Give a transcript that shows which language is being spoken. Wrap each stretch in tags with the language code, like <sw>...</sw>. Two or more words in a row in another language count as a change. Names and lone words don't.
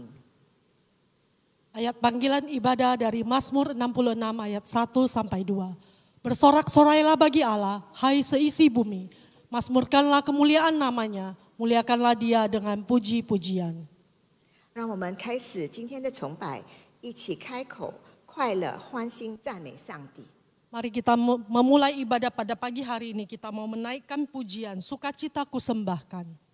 <id>Ayat panggilan ibadah dari Mazmur 66 ayat 1 sampai 2. Bersorak-sorailah bagi Allah, hai seisi bumi. Mazmurkanlah kemuliaan namanya, muliakanlah dia dengan puji-pujian.</id> <zh>让我们开始今天的崇拜，一起开口，快乐欢欣赞美上帝。</zh> <id>Mari kita memulai ibadah pada pagi hari ini, kita mau menaikkan pujian, sukacita ku sembahkan.</id>